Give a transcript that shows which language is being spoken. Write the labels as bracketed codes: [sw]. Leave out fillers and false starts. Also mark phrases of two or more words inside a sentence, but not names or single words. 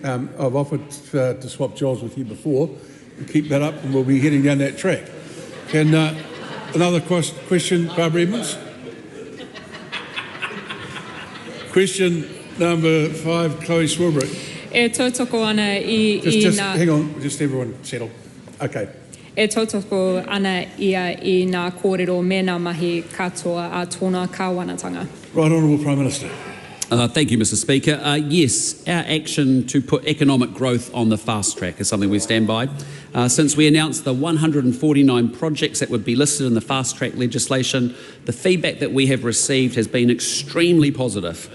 [en] I've offered to swap jobs with you before. We'll keep that up and we'll be heading down that track. Can another question, Barbara Edmonds? Question number 5, Chloe Swilbrook. Just hang on, just everyone settle. Okay. [mi] E tautoko ana ia I ngā kōrero me ngā mahi katoa a tōna kāwanatanga. [en] Right Honourable Prime Minister. Thank you, Mr. Speaker. Yes, our action to put economic growth on the fast track is something we stand by. Since we announced the 149 projects that would be listed in the fast track legislation, the feedback that we have received has been extremely positive.